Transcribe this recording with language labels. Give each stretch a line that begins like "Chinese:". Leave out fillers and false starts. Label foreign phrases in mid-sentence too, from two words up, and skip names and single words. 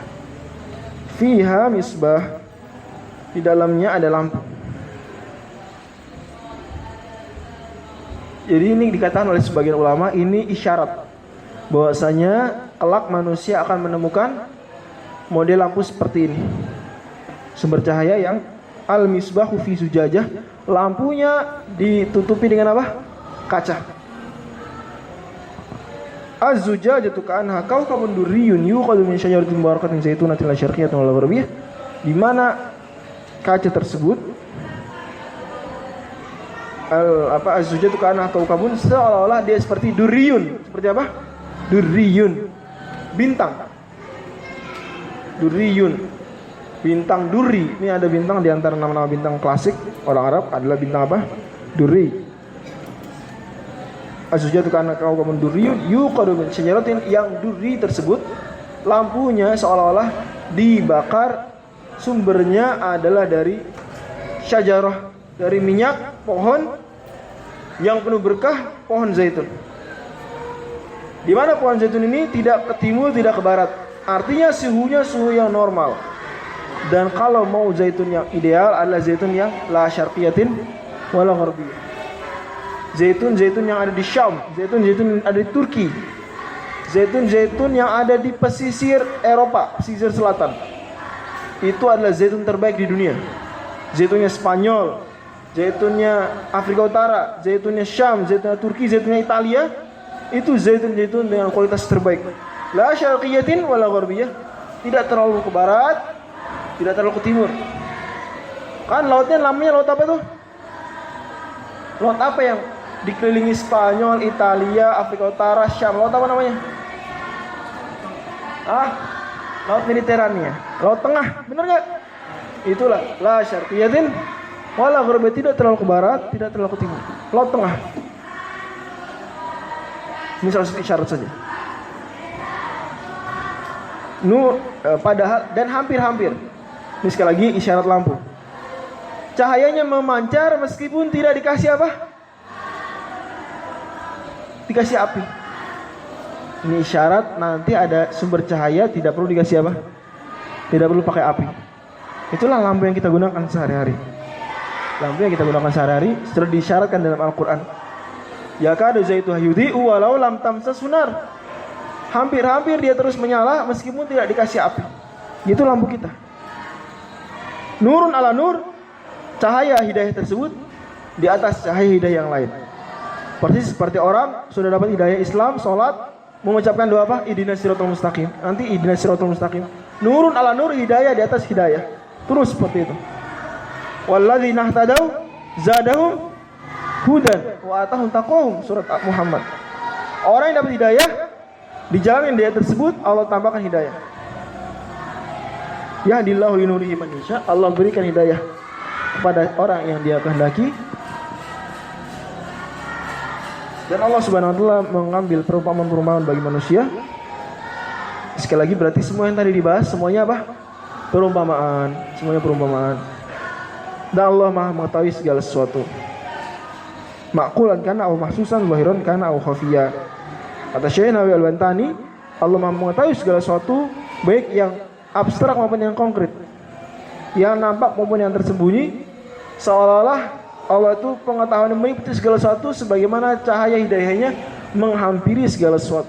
Arabic: فيها مصباح.
Indonesian: Di dalamnya ada lampu. Jadi ini dikatakan oleh sebagian ulama, ini isyarat bahwasanya kelak manusia akan menemukan model lampu seperti ini. Sumber cahaya yang
Arabic: المصباح في زجاجة,
Indonesian: lampunya ditutupi dengan apa? Kaca.
Arabic: الزجاجة كأنها كوكب دري يوقد من شجرة مباركة زيتونة لا شرقية ولا غربية.
Indonesian: Di mana kaca tersebut
Arabic: الزجاجة كأنها كوكب,
Indonesian: seolah-olah dia seperti durriyun. Seperti apa? Durriyun. Bintang. Durriyun. Bintang duri. Ini ada bintang di antara nama-nama bintang klasik orang Arab adalah bintang apa? Duri.
Arabic: الزجاجة كأنها كوكب دري يوقد من شجرة,
Indonesian: yang duri tersebut lampunya seolah-olah dibakar, sumbernya adalah dari syajarah, dari minyak pohon yang penuh berkah, pohon zaitun. Di mana pohon zaitun ini tidak ke timur, tidak ke barat. Artinya suhunya suhu yang normal. Dan kalau mau zaitun yang ideal adalah zaitun yang
Arabic: لا شرقية ولا غربية.
Indonesian: Zaitun yang ada di Syam, zaitun yang ada di Turki. Zaitun yang ada di pesisir Eropa, pesisir selatan. Itu adalah zaitun terbaik di dunia. Zaitunnya Spanyol, zaitunnya Afrika Utara, zaitunnya Syam, zaitunnya Turki, zaitunnya Italia. Itu zaitun dengan kualitas terbaik.
Arabic: لا شرقية ولا غربية,
Indonesian: tidak terlalu ke barat, tidak terlalu ke timur. Kan lautnya namanya laut apa tuh? Laut apa yang dikelilingi Spanyol, Italia, Afrika Utara, Syam? Laut apa namanya? Laut Mediterania, laut tengah, benar nggak? Itulah
Arabic: لا شرقية ولا غربية,
Indonesian: tidak terlalu ke barat, tidak terlalu ke timur, laut tengah. Ini salah satu isyarat saja. Padahal dan hampir-hampir. Ini sekali lagi isyarat lampu. Cahayanya memancar meskipun tidak dikasih apa? Dikasih api. Ini isyarat nanti ada sumber cahaya, tidak perlu dikasih apa? Tidak perlu pakai api. Itulah lampu yang kita gunakan sehari-hari. Lampu yang kita gunakan sehari-hari sudah disyaratkan dalam Al-Quran.
Arabic: يكاد زيتها يضيء ولو لم تمسسه نار.
Indonesian: Hampir-hampir dia terus menyala meskipun tidak dikasih api. Itu lampu kita.
Arabic: نور على نور,
Indonesian: cahaya hidayah tersebut di atas cahaya hidayah yang lain. Persis seperti orang sudah dapat hidayah Islam, sholat, mengucapkan doa apa?
Arabic: اهدنا الصراط المستقيم. Nanti اهدنا الصراط المستقيم. نور على نور,
Indonesian: hidayah di atas hidayah. Terus seperti itu.
Arabic: والذين اهتدوا زادهم هدى وآتاهم تقواهم,
Indonesian: surat Muhammad. Orang yang dapat hidayah, di jalan yang dia tersebut Allah tambahkan hidayah.
Arabic: يهدي الله لنوره من يشاء,
Indonesian: Allah berikan hidayah kepada orang yang dia kehendaki. Dan Allah
Arabic: سبحانه وتعالى
Indonesian: mengambil perumpamaan-perumpamaan bagi manusia. Sekali lagi berarti semua yang tadi dibahas semuanya apa? Perumpamaan, semuanya perumpamaan. Dan Allah Maha mengetahui segala sesuatu.
Arabic: معقولا كان أو محسوسا ظاهرا كان أو خفيا.
Indonesian: Kata Syekh Nawawi Al-Bantani, Allah Maha mengetahui segala sesuatu, baik yang abstrak maupun yang konkret, yang nampak maupun yang tersembunyi. Seolah-olah Allah itu pengetahuan yang meliputi segala sesuatu, sebagaimana cahaya hidayahnya menghampiri segala sesuatu.